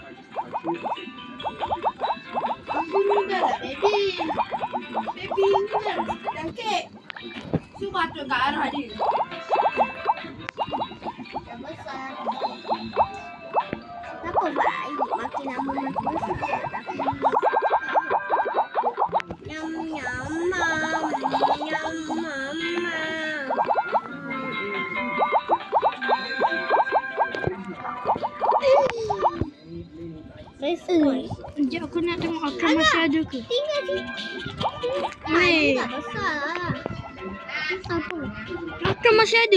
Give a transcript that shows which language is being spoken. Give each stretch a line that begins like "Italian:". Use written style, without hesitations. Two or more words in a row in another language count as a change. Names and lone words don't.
Malay: Aku ni dah lah baby. Baby ni dah sedang kek. Cuba batuk kat arah dia. Dah besar. Kenapa baik makin lama makin besar? Nyam nyam mam. Nyam mama. Sekejap aku nak tengok akram masih ada ke? Tinggal je. Weh. Dah besar lah. Apa? Akram masih ada.